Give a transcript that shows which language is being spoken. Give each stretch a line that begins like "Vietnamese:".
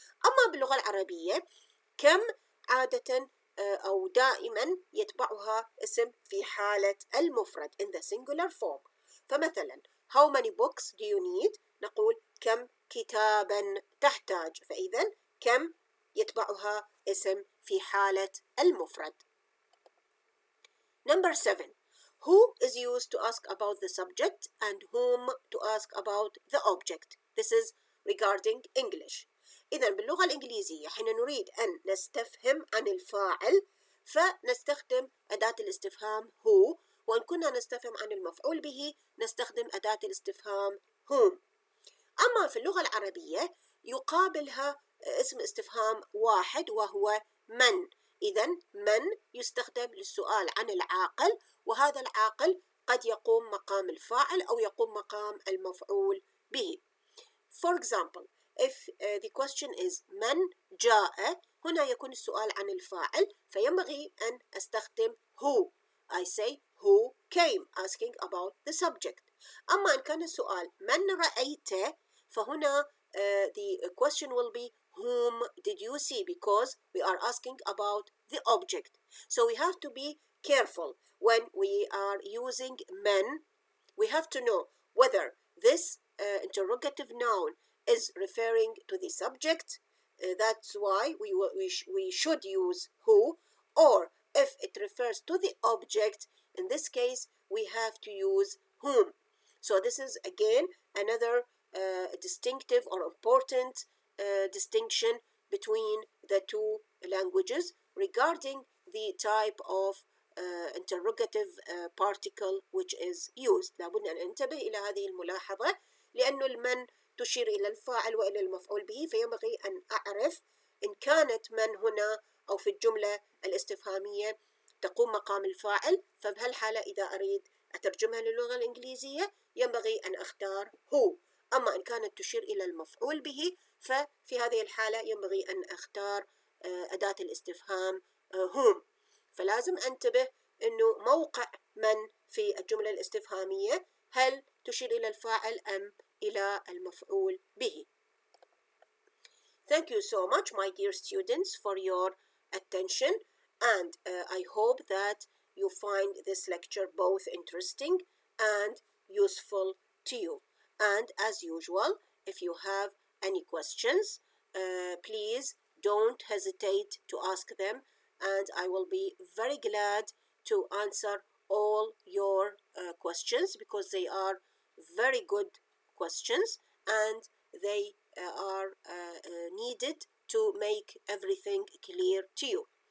Arabic: أما باللغة العربية كم عادة أو دائما يتبعها اسم في حالة المفرد
English: in the singular form.
Arabic: فمثلا
English: how many books do you need؟
Arabic: نقول كم كتابا تحتاج، فإذا كم يتبعها اسم في حالة المفرد.
English: Number 7. Who is used to ask about the subject and whom to ask about the object. This is regarding English.
Arabic: إذا باللغة الإنجليزية حين نريد أن نستفهم عن الفاعل فنستخدم أداة الاستفهام who، وإن كنا نستفهم عن المفعول به نستخدم أداة الاستفهام whom. أما في اللغة العربية يقابلها اسم استفهام واحد وهو من. إذا من يستخدم للسؤال عن العاقل، وهذا العاقل قد يقوم مقام الفاعل أو يقوم مقام المفعول به.
English: For example, if the question is
Arabic: من جاء، هنا يكون السؤال عن الفاعل، فينبغي أن أستخدم who.
English: I say who came asking about the subject.
Arabic: أما إن كان السؤال من رأيت، فهنا
English: the question will be whom did you see, because we are asking about the object. So we have to be careful when we are using men. We have to know whether this interrogative noun is referring to the subject. That's why we should use who, or if it refers to the object, in this case we have to use whom. So this is again another distinctive or important distinction between the two languages regarding the type of interrogative particle which is used.
Arabic: لابد أن ننتبه إلى هذه الملاحظة، لأن المن تشير إلى الفاعل وإلى المفعول به، فينبغي أن أعرف إن كانت من هنا أو في الجملة الاستفهامية تقوم مقام الفاعل، فبهالحالة إذا أريد أترجمها للغة الإنجليزية ينبغي أن أختار who. أما إن كانت تشير إلى المفعول به ففي هذه الحالة ينبغي أن أختار أداة الاستفهام whom. فلازم أنتبه أنه موقع من في الجملة الاستفهامية هل تشير إلى الفاعل أم إلى المفعول به.
English: Thank you so much, my dear students, for your attention, and I hope that you find this lecture both interesting and useful to you. And as usual, if you have any questions, please don't hesitate to ask them, and I will be very glad to answer all your questions, because they are very good questions and they are needed to make everything clear to you.